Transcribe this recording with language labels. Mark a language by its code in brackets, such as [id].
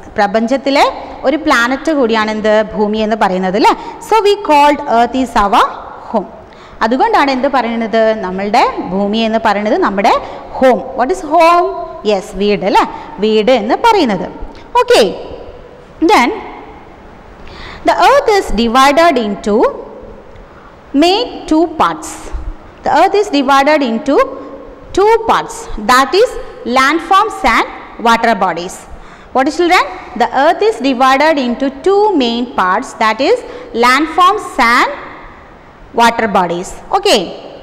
[ml] പ്രപഞ്ചത്തിലെ ഒരു പ്ലാനറ്റ് കൂടിയാണ് എന്ത്? ഭൂമി എന്ന് പറയുന്നത് അല്ലേ? [en] So we called earth is our home. [ml] അതുകൊണ്ടാണ് എന്ത് പറയുന്നത്? നമ്മളുടെ ഭൂമി എന്ന് പറയുന്നത് നമ്മുടെ home. [en] What is home? Yes, [ml] വീട് അല്ലേ? വീട് എന്ന് പറയുന്നത്. Okay. [en] Then the earth is divided into main two parts. The earth is divided into two parts, that is landforms and water bodies. What is, children? The earth is divided into two main parts, that is landforms and water bodies. Okay.